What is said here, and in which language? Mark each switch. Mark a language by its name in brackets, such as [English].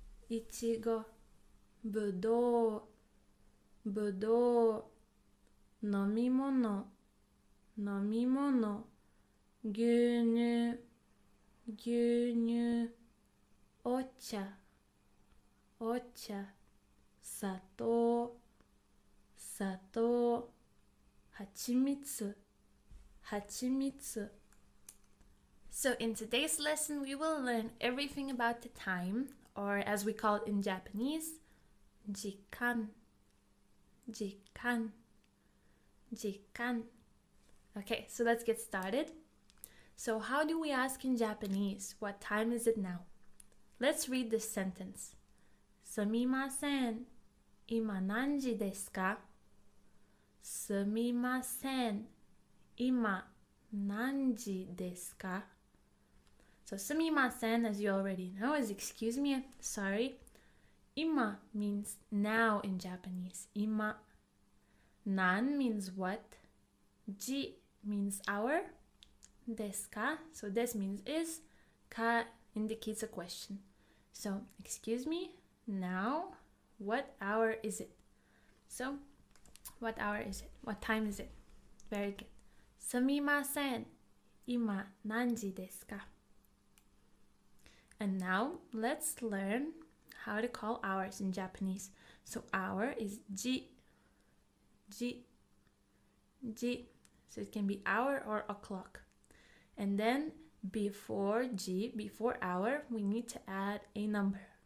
[Japanese] いちご、ぶどう、ぶどう、飲み物、飲み物、牛乳、牛乳、お茶、お茶、砂糖、砂糖、はちみつ、はちみつ。 [English] So in today's lesson, we will learn everything about the time, or as we call it in Japanese, [Japanese] 時間、時間、時間. [English] Okay, so let's get started. So how do we ask in Japanese, what time is it now? Let's read this sentence. [Japanese] すみません、今何時ですか？すみません、今何時ですか？ [English] So すみません, as you already know, is excuse me, sorry. 今 means now in Japanese. 今. Nan means what. Ji means hour. Desu ka? So des means is. Ka indicates a question. So, excuse me, now, what hour is it? So, what hour is it? What time is it? Very good. [Japanese] すみません、今何時ですか? [English] And now, let's learn how to call hours in Japanese. So, hour is ji, ji, ji. So, it can be hour or o'clock. And then, before ji, before hour, we need to add a number.